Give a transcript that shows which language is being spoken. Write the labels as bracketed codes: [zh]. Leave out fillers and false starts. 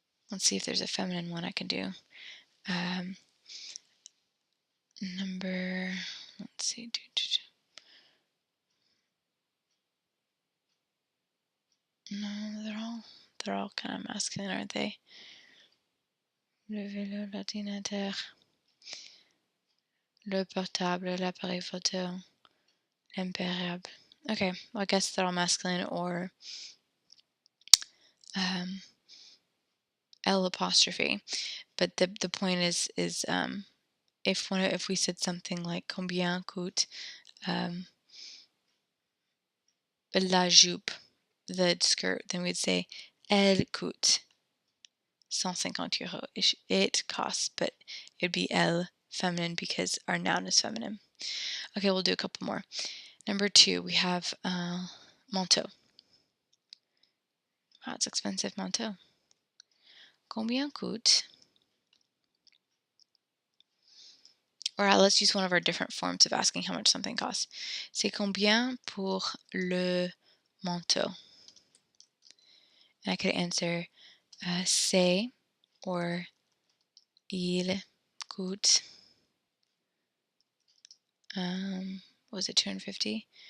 [en] Let's see if there's a feminine one I can do. Let's see. No, they're all kind of masculine, aren't they? [fr] Le vélo, l'ordinateur, le portable, l'appareil photo, Impériable. [en] Okay, well, I guess they're all masculine or L apostrophe. But the point is if we said something like [fr] combien coûte la jupe, [en] the skirt, then we'd say [fr] elle coûte 150 euros. [en] It costs, but it'd be elle feminine because our noun is feminine. Okay, we'll do a couple more. Number 2, we have manteau. Wow, it's expensive manteau. [fr] Combien coûte? [en] Or let's use one of our different forms of asking how much something costs. [fr] C'est combien pour le manteau? [en] And I could answer [fr] c'est [en] or [fr] il coûte, [en] what was it, 250?